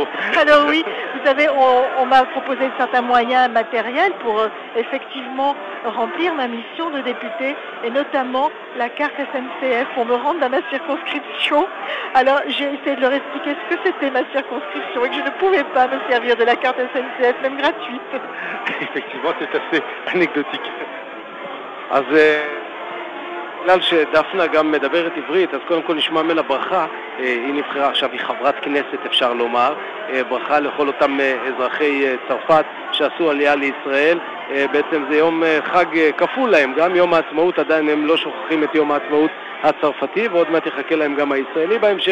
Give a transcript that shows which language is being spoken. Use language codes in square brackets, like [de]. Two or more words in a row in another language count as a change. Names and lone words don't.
[fr] Alors oui, vous savez, on m'a proposé certains moyens matériels pour effectivement remplir ma mission de député et notamment la carte SNCF pour me rendre dans ma circonscription. Alors j'ai essayé de leur expliquer ce que c'était ma circonscription et que je ne pouvais pas me servir de la carte SNCF, même gratuite. Effectivement, c'est assez anecdotique. [he] בגלל שדפנה גם מדברת עברית, אז קודם כל נשמע ממנה ברכה. היא נבחרה עכשיו, היא חברת כנסת אפשר לומר. ברכה לכל אותם אזרחי צרפת שעשו עלייה לישראל. בעצם זה יום חג כפול להם, גם יום העצמאות, עדיין הם לא שוכחים את יום העצמאות הצרפתי, ועוד מעט יחכה להם גם הישראלי בהמשך.